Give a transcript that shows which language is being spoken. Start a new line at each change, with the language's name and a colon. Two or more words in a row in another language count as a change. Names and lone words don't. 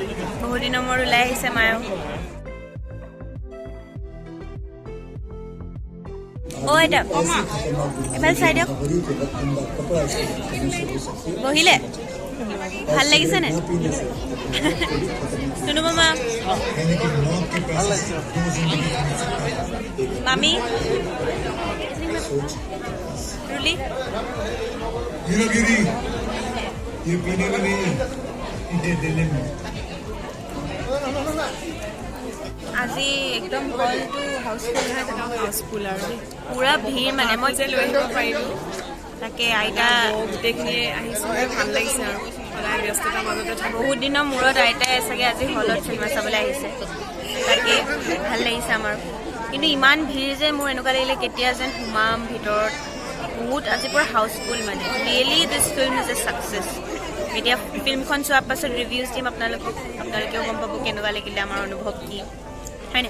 Assamese: বহুত দিনৰ মূৰত ওলাই আহিছে মায়ো ও এটা এফালে চাই দিয়ক বহিলে ভাল লাগিছে নে শুনো মামা মামি रुली
Hindi: ये पीने का नहीं है ये देने में
Assamese: আজি একদম হলটো হাউসফুল আৰু পুৰা ভিৰ মানে মই যে লৈ আহিব পাৰিলো তাকে আইতা গোটেইখিনি আহিছে ভাল লাগিছে আৰু সদায় ব্যস্ততাৰ মাজতে বহুত দিনৰ মূৰত আইতাই চাগে আজি হলত চিনেমা চাবলৈ আহিছে তাকে ভাল লাগিছে আমাৰ কিন্তু ইমান ভিৰ যে মোৰ এনেকুৱা লাগিলে কেতিয়া যেন সোমাম ভিতৰত বহুত আজি পুৰা হাউসফুল মানে
English: really this film is a success
Assamese: এতিয়া ফিল্মখন চোৱাৰ পাছত ৰিভিউজ দিম আপোনালোকেও গম পাব কেনেকুৱা লাগিলে আমাৰ অনুভৱ কি হয়নে